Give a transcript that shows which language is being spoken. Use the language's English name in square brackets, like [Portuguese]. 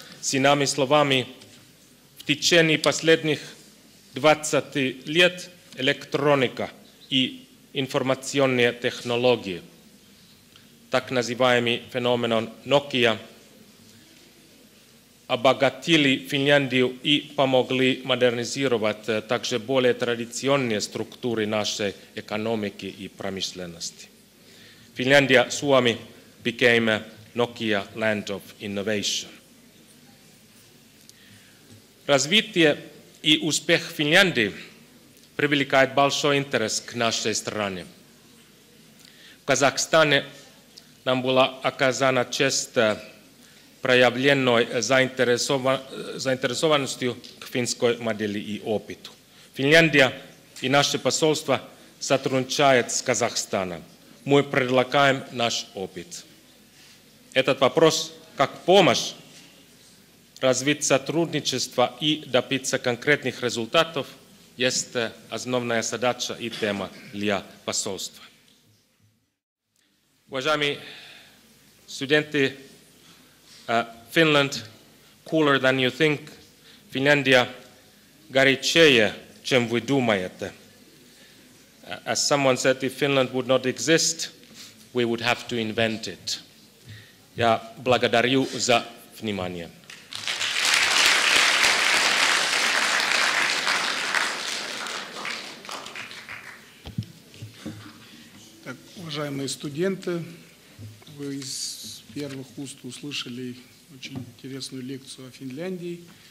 [Russian] С иными словами, в течение последних 20 лет электроника и информационные технологии, так называемый феномен Nokia, обогатили Финляндию и помогли модернизировать также более традиционные структуры нашей экономики и промышленности. [English] Finlandia, Suomi became a Nokia land of innovation. [Russian] Развитие и успех Финляндии привлекает большой интерес к нашей стране. В Казахстане нам была оказана честь проявленной заинтересованностью к финской модели и опыту. Финляндия и наше посольство сотрудничают с Казахстаном. Мы предлагаем наш опыт. Этот вопрос как помощь развить сотрудничество и добиться конкретных результатов есть основная задача и тема для посольства. Уважаемые студенты, [English] Finland cooler than you think. [Russian] Finlandia горячее, чем вы думаете. [English] As someone said, if Finland would not exist, we would have to invent it. [Russian] Я благодарю за внимание. Так, уважаемые студенты, вы из первых уст услышали очень интересную лекцию о Финляндии.